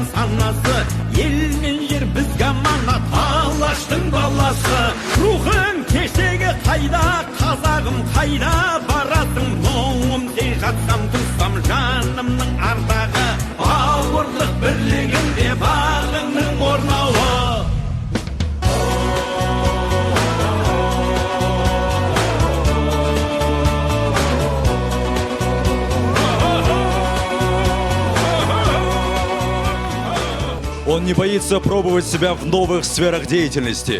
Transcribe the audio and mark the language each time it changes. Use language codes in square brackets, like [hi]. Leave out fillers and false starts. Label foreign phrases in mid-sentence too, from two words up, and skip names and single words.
[kk] санасы ел мен жер бізге аманат алаштың баласы рухың кешегі қайда қазағым қайда барасың мұңым сей жатсам тұрсам жанымның ардағы бауырлық бірлігінде бағыңның орнауы. [ru] Он не боится пробовать себя в новых сферах деятельности.